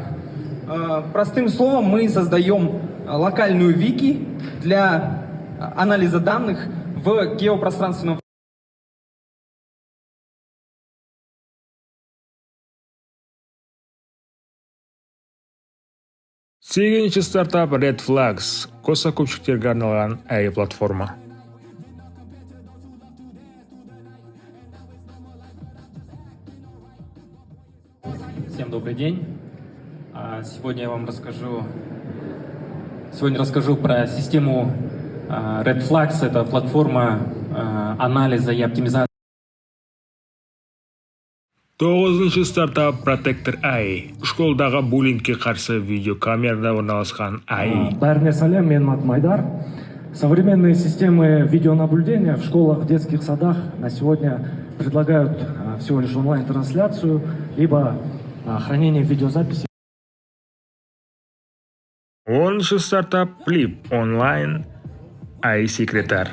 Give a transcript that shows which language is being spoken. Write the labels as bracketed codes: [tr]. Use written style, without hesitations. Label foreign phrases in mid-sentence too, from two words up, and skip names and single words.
[ru] Простым словом, мы создаем локальную вики для анализа данных в геопространственном. [kk] Сегізінші стартап Red Flags. Қоса көпшіктерге арналған AI платформа. [ru] Всем добрый день. Сегодня я вам расскажу про систему Red Flags. Это платформа анализа и оптимизации. [kk] 9-ші стартап Protector AI. Школдағы буллингке қарсы видеокамерада орналасқан AI. Бәріне сәлем, мен Мат Майдар. [ru] Современные системы видеонаблюдения в школах, в детских садах на сегодня предлагают всего лишь онлайн-трансляцию, либо хранение видеозаписи. [kk] 10-ші стартап Flip онлайн AI-секретарь.